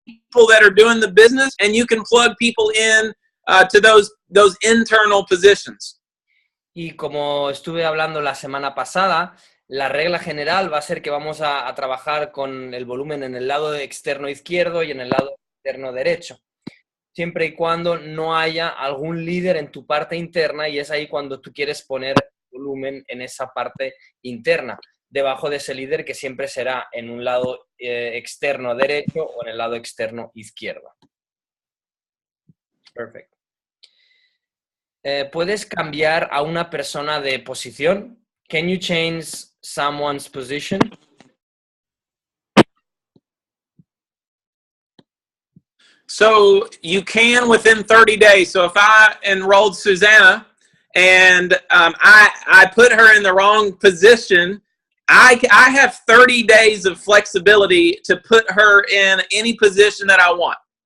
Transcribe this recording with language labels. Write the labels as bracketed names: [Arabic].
[English] people that are doing the business, and you can plug people in to those internal positions. [Spanish] Y como estuve hablando la semana pasada, la regla general va a ser que vamos a trabajar con el volumen en el lado externo izquierdo y en el lado externo derecho, siempre y cuando no haya algún líder en tu parte interna, y es ahí cuando tú quieres poner volumen en esa parte interna, debajo de ese líder que siempre será en un lado externo derecho o en el lado externo izquierdo. Perfecto. ¿Puedes cambiar a una persona de posición? [English] Can you change someone's position? So you can within 30 days. So if I enrolled Susanna and I put her in the wrong position, I have 30 days of flexibility to put her in any position that I want.